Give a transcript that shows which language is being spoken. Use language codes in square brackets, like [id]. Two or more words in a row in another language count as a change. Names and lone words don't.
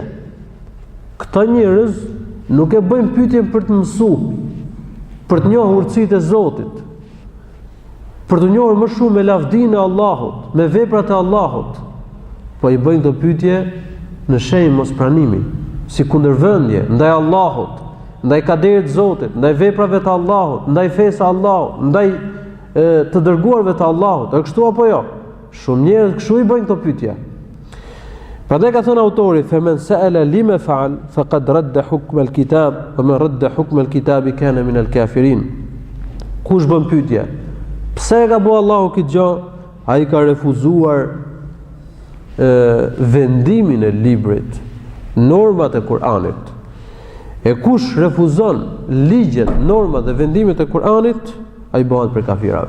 [sq] Këta njerëz nuk e bëjnë pyetjen për të mësuar, për të njohur urtësitë e Zotit, për të njohur më shumë me lavdinë e Allahut, me veprat e Allahut, po i bëjnë këtë pyetje në shenjë mospranimi, si kundërvendje ndaj Allahut, ndaj kaderit të Zotit, ndaj veprave të Allahut, ndaj fesë së Allahut, ndaj të dërguarve të Allahut. A kështu apo jo? Shumë njerëz kështu i bëjnë këtë pyetje. Prandaj ka thënë autori, [ar] "فمن سأل لم فعل فقد رد حكم الكتاب ومن رد حكم الكتاب كان من الكافرين." [sq] Kush bën pyetje? Pse ka bëu Allahu këtë gjë? Ai ka refuzuar vendimin e librit, normat e Kur'anit. E kush refuzon ligjet, normat dhe vendimet e Kur'anit, ai bëhet për kafirave.